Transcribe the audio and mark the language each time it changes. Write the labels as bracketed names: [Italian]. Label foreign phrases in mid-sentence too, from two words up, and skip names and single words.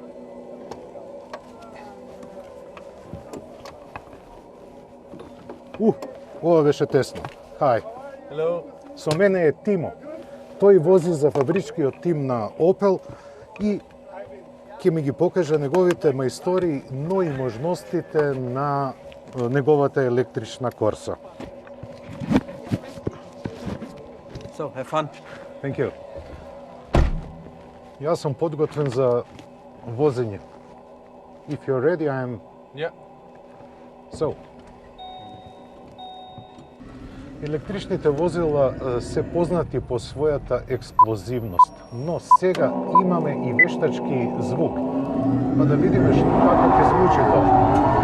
[Macedonian] Ова беше тесно. Хај. [English] Hello. [Macedonian] Со мене е Тимо. Тој вози за фабричкиот тим на Opel и ќе ми ги покаже неговите мајстории, но и можностите на неговата електрична Корса. [English] So, have fun. Thank you. [Macedonian] Јас сум подготвен за возење. [English] If you're ready, I am. Yeah. So. [Macedonian] Електричните возила се познати по својата експлозивност, но сега имаме и вештачки звук. Па да видиме како ќе звучи тоа.